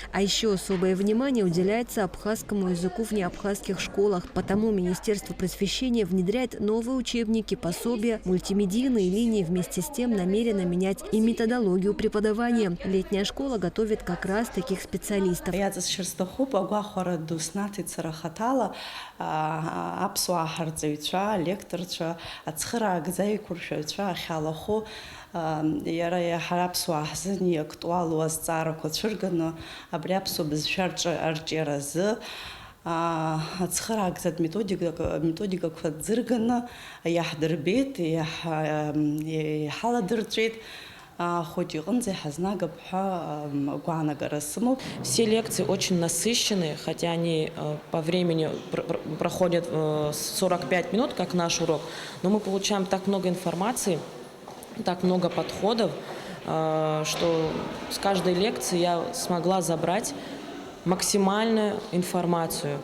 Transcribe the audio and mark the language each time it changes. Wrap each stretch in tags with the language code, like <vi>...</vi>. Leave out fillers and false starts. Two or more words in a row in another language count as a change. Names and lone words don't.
<ru>А еще особое внимание уделяется абхазскому языку в неабхазских школах. Потому Министерство просвещения внедряет новые учебники, пособия, мультимедийные линии. Вместе с тем намерено менять и методологию преподавания. Летняя школа готовит как раз таких специалистов.</ru> <ab>Аԥсуаа ҳарҵаҩцәа, алекторцәа, ацхыраагӡа еиқәыршәаҩцәа ахьалахәу иара иаҳа аԥсуаа ҳзын иактуалу азҵаарақәа цәырганы абри аԥсуа бызшәа арҿиаразы ацхыраагӡатә методикақәа ӡырганы иаҳдырбеит, иҳаладырҵәеит.</ab> <ru>Все лекции очень насыщенные, хотя они по времени проходят 45 минут, как наш урок, но мы получаем так много информации, так много подходов, что с каждой лекции я смогла забрать максимальную информацию.</ru>